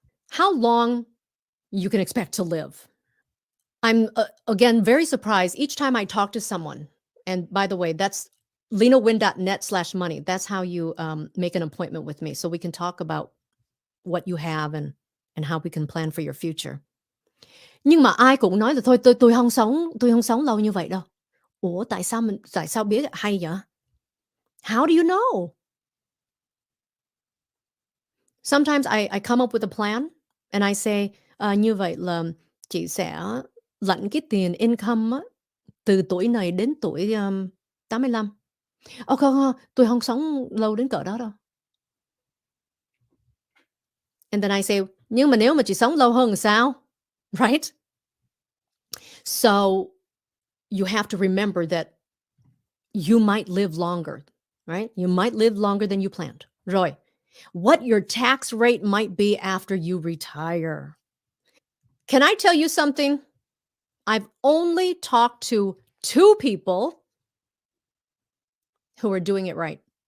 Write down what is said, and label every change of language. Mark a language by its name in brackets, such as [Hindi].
[English] How long you can expect to live? I'm, again, very surprised each time I talk to someone. And by the way, that's lenawin.net/money. That's how you make an appointment with me. So we can talk about what you have and how we can plan for your future. [Vietnamese] Nhưng mà ai cũng nói là thôi tôi không sống lâu như vậy đâu. Ủa tại sao biết hay vậy? [English] How do you know? Sometimes I come up with a plan and I say [Vietnamese] như vậy là chị sẽ lãnh cái tiền income á, từ tuổi này đến tuổi 85. Không, tôi không sống lâu đến cỡ đó đâu. [English] And then I say, [Vietnamese] nhưng mà nếu mà chị sống lâu hơn thì sao? [English] Right? So you have to remember that you might live longer, right? You might live longer than you planned. Rồi, what your tax rate might be after you retire. Can I tell you something? I've only talked to 2 people who are doing it right.